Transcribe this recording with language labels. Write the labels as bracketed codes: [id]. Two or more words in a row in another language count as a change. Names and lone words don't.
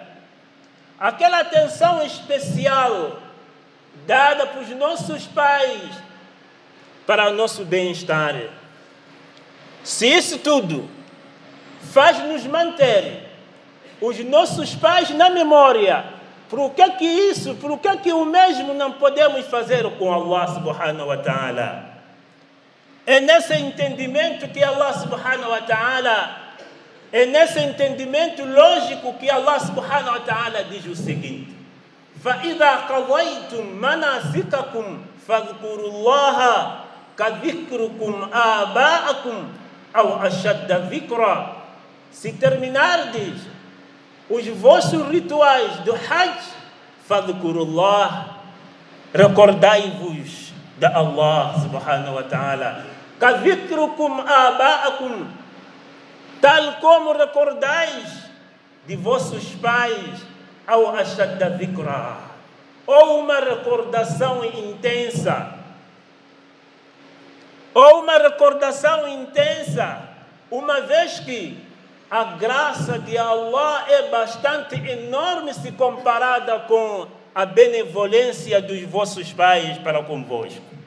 [pt] Aquela atenção especial dada pelos nossos pais para o nosso bem-estar. Se isso tudo faz-nos manter os nossos pais na memória, por que o mesmo não podemos fazer com Allah [ar] سبحانه وتعالى? [pt] É nesse entendimento que Allah [ar] سبحانه وتعالى, [pt] é nesse entendimento lógico que Allah [ar] سبحانه وتعالى [pt] diz o seguinte: [ar] فَإِذَا قَضَيْتُمْ مَنَاسِكَكُمْ فَاذْكُرُوا اللَّهَ كَذِكْرِكُمْ آبَاءَكُمْ أَوْ أَشَدَّ ذِكْرًا. [pt] Se terminardes os vossos rituais do Hajj, fadhkurullah, recordai-vos de Allah [ar] سبحانه وتعالى, كذكركم آباءكم, [pt] tal como recordais de vossos pais, ao [ar] أشد ذكرا, [pt] ou uma recordação intensa, uma vez que a graça de Allah é bastante enorme se comparada com a benevolência dos vossos pais para convosco.